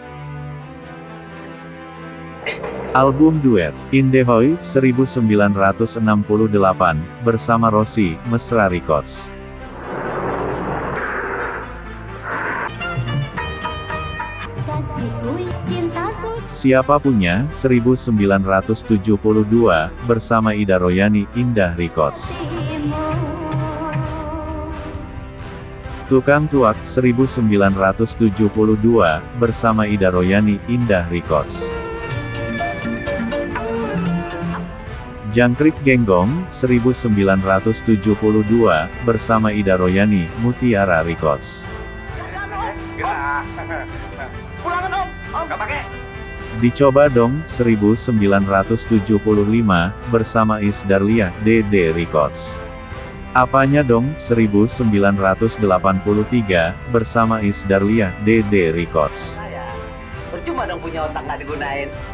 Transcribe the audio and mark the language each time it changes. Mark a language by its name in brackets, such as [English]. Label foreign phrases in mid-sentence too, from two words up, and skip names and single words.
[Indonesian] Album duet, Indehoy, 1968, bersama Rossi, Mesra Records. Siapa Punya, 1972, bersama Ida Royani, Indah Records. Tukang Tuak, 1972, bersama Ida Royani, Indah Records. Jangkrik Genggong, 1972, bersama Ida Royani, Mutiara Records. Pulangan Om. Om nggak pakai. Dicoba Dong, 1975, bersama Is Darliah, DD Records. Apanya Dong, 1983, bersama Is Darliah, DD Records. Percuma dong punya otak nggak digunain.